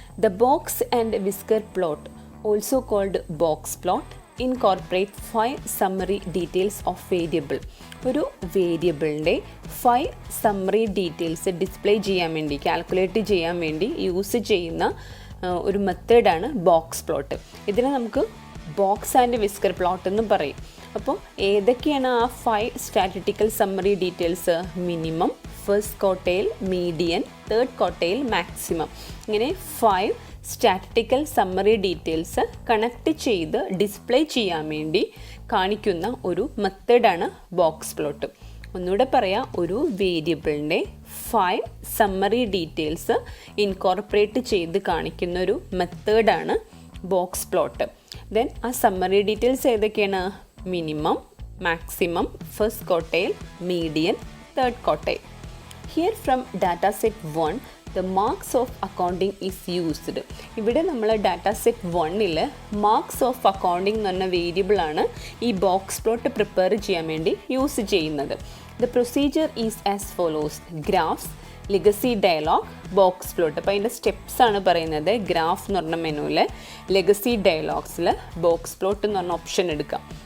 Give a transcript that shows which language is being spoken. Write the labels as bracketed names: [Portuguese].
[English] The box and whisker plot, also called box plot, incorporate 5 summary details of variable. [Malayalam] ഒരു വേരിയബിളിൻ്റെ 5 summary details display ചെയ്യാൻ വേണ്ടി, calculate ചെയ്യാൻ വേണ്ടി use ചെയ്യുന്ന ഒരു മെത്തേഡാണ് ബോക്സ് പ്ലോട്ട്. ഇതിനെ നമുക്ക് ബോക്സ് ആൻഡ് വിസ്കർ പ്ലോട്ട് എന്നും പറയും. അപ്പോൾ ഏതൊക്കെയാണ് ആ 5 statistical summary details? Minimum, first quartile, median, third quartile, maximum. ഇങ്ങനെ 5 സ്റ്റാറ്റിസ്റ്റിക്കൽ സമ്മറി ഡീറ്റെയിൽസ് കണക്ട് ചെയ്ത് ഡിസ്പ്ലേ ചെയ്യാൻ വേണ്ടി കാണിക്കുന്ന ഒരു മെത്തേഡാണ് ബോക്സ് പ്ലോട്ട്. ഒന്നുകൂടെ പറയാം, ഒരു വേരിയബിളിൻ്റെ 5 സമ്മറി ഡീറ്റെയിൽസ് ഇൻകോർപ്പറേറ്റ് ചെയ്ത് കാണിക്കുന്ന ഒരു മെത്തേഡാണ് ബോക്സ് പ്ലോട്ട്. ദെൻ ആ സമ്മറി ഡീറ്റെയിൽസ് ഏതൊക്കെയാണ്? Minimum, maximum, first quartile, median, third quartile. [English] Here from data set 1 the marks of accounting is used. [Malayalam] ഇവിടെ നമ്മൾ ഡാറ്റ സെറ്റ് 1ൽ മാർക്സ് ഓഫ് അക്കൗണ്ടിങ് എന്ന് പറഞ്ഞ വേരിയബിളാണ് ഈ ബോക്സ് പ്ലോട്ട് പ്രിപ്പയർ ചെയ്യാൻ വേണ്ടി യൂസ് ചെയ്യുന്നത്. [English] The procedure is as follows: graphs, legacy dialog, box plot. [Malayalam] അപ്പോൾ അതിൻ്റെ സ്റ്റെപ്സ് ആണ് പറയുന്നത്. ഗ്രാഫ് എന്ന് പറഞ്ഞ മെനുവിൽ ലെഗസി ഡയലോഗ്സിൽ ബോക്സ് പ്ലോട്ട് എന്ന് പറഞ്ഞ ഓപ്ഷൻ എടുക്കാം.